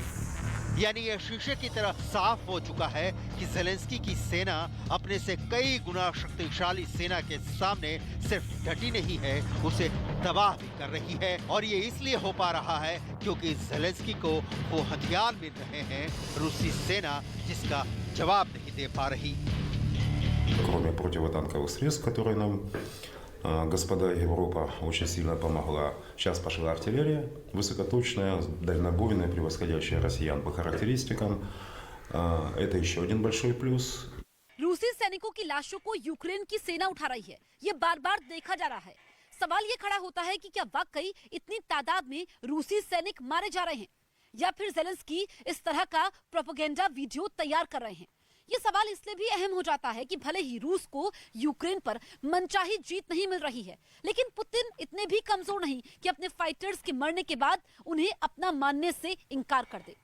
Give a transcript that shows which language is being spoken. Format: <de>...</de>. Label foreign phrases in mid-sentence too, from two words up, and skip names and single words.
<hi>यानी यह शीशे की तरह साफ हो चुका है कि ज़ेलेंस्की की सेना अपने से कई गुना शक्तिशाली सेना के सामने सिर्फ डटी नहीं है, उसे तबाह भी कर रही है। और ये इसलिए हो पा रहा है क्योंकि ज़ेलेंस्की को वो हथियार मिल रहे हैं रूसी सेना जिसका जवाब नहीं दे पा रही।</hi> <ru>Кроме противотанковых средств, которые нам господа Европа очень сильно помогла, сейчас пошла артиллерия высокоточная, дальнобойная, превосходящая россиян по характеристикам. Это еще один большой плюс.</ru> <hi>रूसी सैनिकों की लाशों को यूक्रेन की सेना उठा रही है, ये बार बार देखा जा रहा है। सवाल ये खड़ा होता है कि क्या वाकई इतनी तादाद में रूसी सैनिक मारे जा रहे हैं, या फिर ज़ेलेंस्की इस तरह का प्रोपेगेंडा वीडियो तैयार कर रहे हैं। ये सवाल इसलिए भी अहम हो जाता है कि भले ही रूस को यूक्रेन पर मनचाही जीत नहीं मिल रही है, लेकिन पुतिन इतने भी कमजोर नहीं कि अपने फाइटर्स के मरने के बाद उन्हें अपना मानने से इनकार कर दे।</hi>